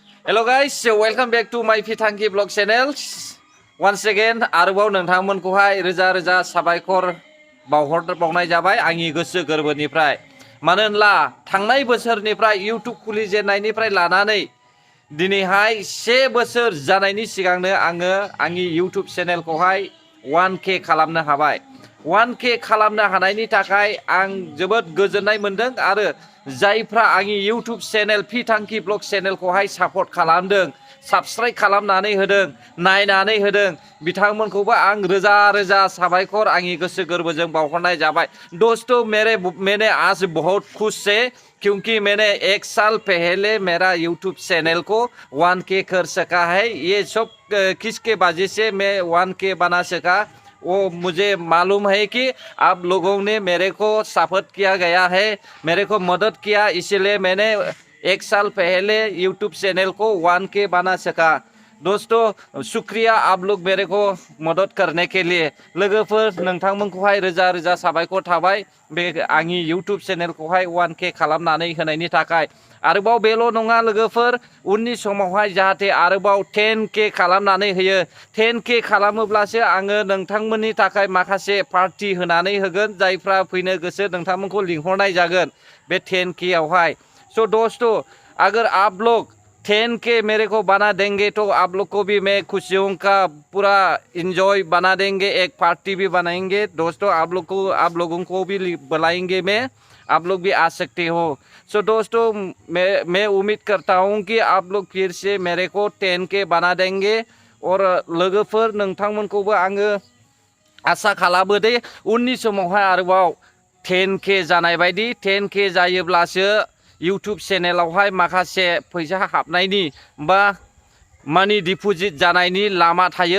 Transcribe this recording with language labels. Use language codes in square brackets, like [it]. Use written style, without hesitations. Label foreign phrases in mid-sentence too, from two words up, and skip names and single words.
[en] Hello guys, welcome back to my Pitangki Vlog channel. Once again, [brx] आरोबाव नोंथांमोनखौहाय रोजा रोजा साबायखर बावनाय जाबाय आंनि गोसो गोरबोनिफ्राय। मानो होनब्ला थांनाय बोसोरनिफ्राय YouTube खुलिजेननायनिफ्राय लानानै दिनैहाय 1 बोसोर जानायनि सिगांनो आङो आंनि YouTube चेनेलखौहाय 1K खालामनो हाबाय। 1K खालामनो हानायनि थाखाय आं जोबोद गोजोननाय मोनदों आरो जायफ्रा आंनि YouTube चेनेल पिटांकि ब्लग चेनेलखौहाय सापर्ट खालामदों, साबस्क्राइब खालामनानै होदों, नायनानै होदों, बिथांमोनखौबो आं रोजा रोजा साबायखर आंनि गोसो गोरबोजों बावहरनाय जाबाय। [hi] दोस्तों मैंने आज बहुत खुश है क्योंकि मैंने 1 साल पहले मेरा YouTube चैनल को 1K कर सका है। ये सब किसके वजह से मैं 1K बना सका वो मुझे मालूम है कि आप लोगों ने मेरे को सपोर्ट किया गया है, मेरे को मदद किया, इसलिए मैंने 1 साल पहले YouTube चैनल को 1K बना सका। दोस्तों शुक्रिया आप लोग मेरे को मदद करने के लिए। [brx] लोगोफोर नोंथांमोनखौहाय रोजा रोजा साबायखर थाबाय बे आंनि YouTube चेनेलखौहाय 1K खालामनानै होनायनि थाखाय। आरोबाव बेल' नङा लोगोफोर, उननि समावहाय जाहाथे आरोबाव 10K खालामनानै होयो। 10K खालामोब्लासो आङो नोंथांमोननि थाखाय माखासे पार्टी होनानै होगोन, जायफ्रा फैनो गोसो नोंथांमोनखौ लिंहरनाय जागोन बे 10K आवहाय। [hi] सो दोस्तों अगर आप लोग 10K मेरे को बना देंगे तो आप लोग को भी मैं खुशियों का पूरा इंजॉय बना देंगे, एक पार्टी भी बनाएंगे। दोस्तों आप लोगों को भी बुलाएंगे मैं, आप लोग भी आ सकते हो। सो दोस्तों मैं उम्मीद करता हूँ कि आप लोग फिर से मेरे को 10K बना देंगे और [brx] लोगोफोर नोंथांमोनखौबो आङो आसा खालामो दे उननि समावहाय आरोबाव 10K जानाय बायदि। 10K जायोब्लासो YouTube चेनेलावहाय माखासे फैसा हाबनायनि बा मानि डिपजिट जानायनि लामा थायो।